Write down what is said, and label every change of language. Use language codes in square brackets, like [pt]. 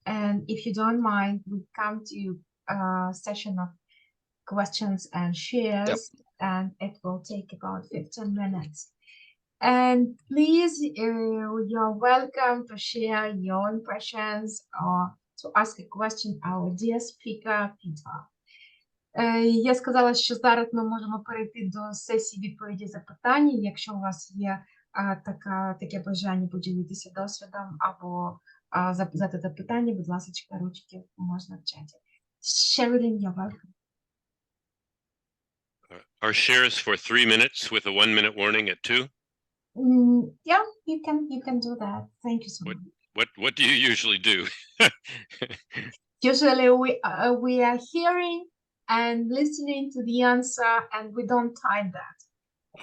[en] And if you don't mind, we come to a session of questions and shares, and it will take about 15 minutes. And please, you're welcome to share your impressions or to ask a question our dear speaker, Peter. [uk] Я сказала, що зараз ми можемо перейти до сесії відповіді-запитань. Якщо у вас є таке бажання поділитися досвідом або задати питання, будь ласка, ручки можна в чаті. [en] Sherilyn, you're welcome. Our shares for 3 minutes with a 1-minute warning at 2. Yeah, you can do that. Thank you so much. What do you usually do? Usually we are hearing and listening to the answer, and we don't time that.